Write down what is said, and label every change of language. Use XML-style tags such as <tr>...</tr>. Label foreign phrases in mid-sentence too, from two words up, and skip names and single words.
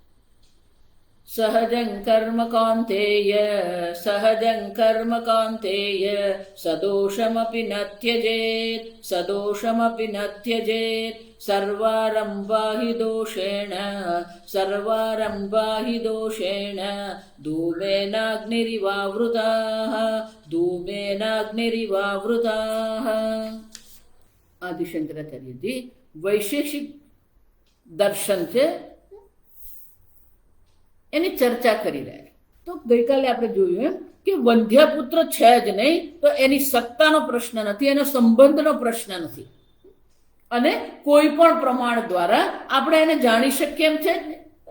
<sa>सहजं कर्म कौन्तेय सहजं कर्म कौन्तेय सदोषमपि न त्यजेत् सदोषमपि न त्यजेत् सर्वारम्भा हि दोषेण धूमेनाग्निरिवावृताः धूमेनाग्निरिवावृताः।</sa> <gu>आदि शंकराचार्य जी વૈશેષિક દર્શન છે એની ચર્ચા કરી રહ્યા. તો ગઈકાલે આપણે જોયું એમ કે વંધ્યાપુત્ર છે જ નહીં તો એની સત્તાનો પ્રશ્ન નથી, એનો સંબંધનો પ્રશ્ન નથી અને કોઈ પણ પ્રમાણ દ્વારા આપણે એને જાણી શકીએ એમ છે જ નહીં.</gu>